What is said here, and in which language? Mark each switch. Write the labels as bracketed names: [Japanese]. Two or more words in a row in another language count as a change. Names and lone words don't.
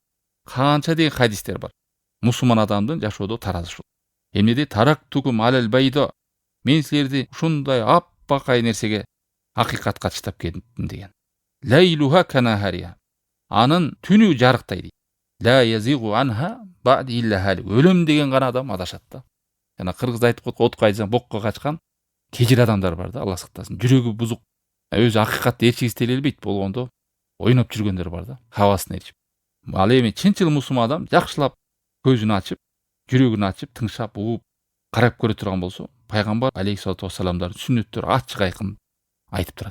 [Kyrgyz] Канча деген хадистер бар. Мусулман адамдын жашоодо таразы ушул. Эмне дейт? [Arabic] تركتكم على البيضاء. [Kyrgyz] Мен силерди ушундай аппакай нерсеге, акыйкатка чыдап кеттим деген. [Arabic] ليلها كنهارها. [Kyrgyz] Анын түнү жарыктай дейт. [Arabic] لا يزيغ عنها بعدي إلا هالك. [Kyrgyz] Өлөм деген гана адам адашат да. Жана кыргызда айтып коет, отко айдасаң бокко качкан кежир адамдар бар да, Алла сактасын. Жүрөгү бузук, өзү акыйкатты ээрчигиси келбейт болгондо ойноп жүргөндөр бар да, хавасын ээрчип. Ал эми чынчыл мусулман адам жакшылап көзүн ачып, жүрөгүн ачып, тыңшап, угуп, карап көрө турган болсо, пайгамбар алейхиссалату вассаламдын сүннөттөрү ачык айкын айтып турат.